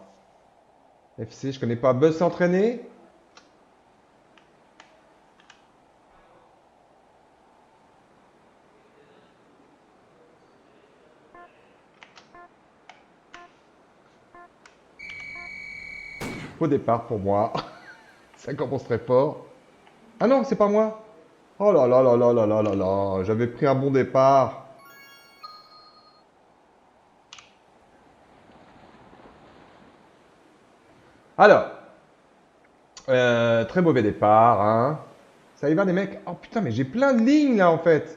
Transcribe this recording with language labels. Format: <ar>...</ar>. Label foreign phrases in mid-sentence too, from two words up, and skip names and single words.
<fr>FC, je connais pas. Buzz s'est entraîné? Au départ pour moi. Ça commence très fort. Ah non, c'est pas moi. Oh là là là là là là là là. J'avais pris un bon départ. Alors, très mauvais départ. Hein. Ça y va les mecs? Oh putain, mais j'ai plein de lignes là en fait.</fr>